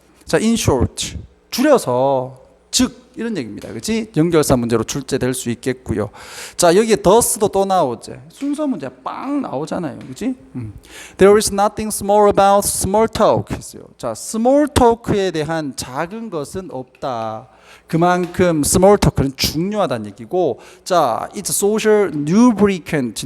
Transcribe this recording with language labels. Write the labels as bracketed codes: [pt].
[ko] 자, in short 줄여서 즉 이런 얘기입니다. 그렇지? 연결사 문제로 출제될 수 있겠고요. 자, 여기에 thus도 또 나오죠. 순서 문제 빵 나오잖아요. 그렇지? [en] There is nothing small about small talk. [ko] 자, small talk에 대한 작은 것은 없다. 그만큼 small talk는 중요하다는 얘기고 자, [en] it's social lubricant.